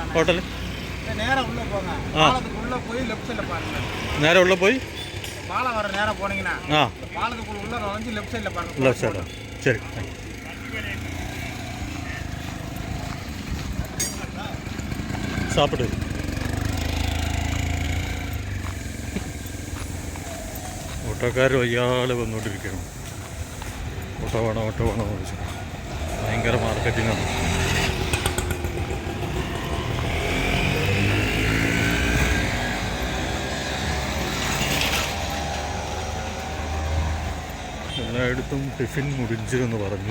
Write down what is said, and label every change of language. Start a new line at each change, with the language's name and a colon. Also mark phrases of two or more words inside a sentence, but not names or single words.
Tamil: நேரா உள்ள போங்க. பாலத்துக்கு உள்ள போய் லெஃப்ட் சைடுல பாருங்க. நேரா உள்ள போய் பாலம் வர நேரா போனீங்கன்னா பாலத்துக்குள்ள உள்ள நுழைஞ்சு லெஃப்ட் சைடுல பாருங்க. லெஃப்ட் சைடு. சரி. சாப்பிடு.
Malayalam: ഓട്ടോക്കാർ വയ്യാതെ വന്നുകൊണ്ടിരിക്കണം. ഓട്ടോ വേണോ ചോദിച്ചു. ഭയങ്കര മാർക്കറ്റിങ്ങാണ്. എല്ലായിടത്തും ടിഫിൻ മുടിഞ്ച് എന്ന് പറഞ്ഞു.